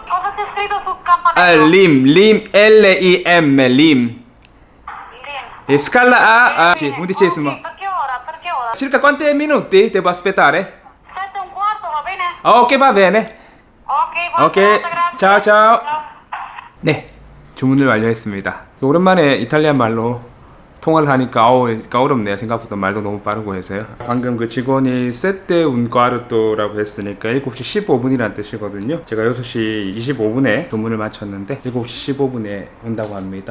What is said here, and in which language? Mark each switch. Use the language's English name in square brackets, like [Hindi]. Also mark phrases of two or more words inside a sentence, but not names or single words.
[Italian] Cosa c'è scritto sul campanello? Lim, L-I-M, Lim. Lì. E scala A, sì, undicesimo. Ok, per che ora? Per che ora? Circa quanti minuti devo aspettare? 7:15, va bene? Ok, va bene. Ok, buona Ok, serata, grazie. ciao, ciao. Ciao. [Korean] 네, 주문을 완료했습니다. 오랜만에 이탈리안 말로 통화를 하니까 어렵네요. 생각보다 말도 너무 빠르고 해서요. 방금 그 직원이 세테 운과르토라고 했으니까 7시 15분이라는 뜻이거든요. 제가 6시 25분에 주문을 마쳤는데 7시 15분에 온다고 합니다.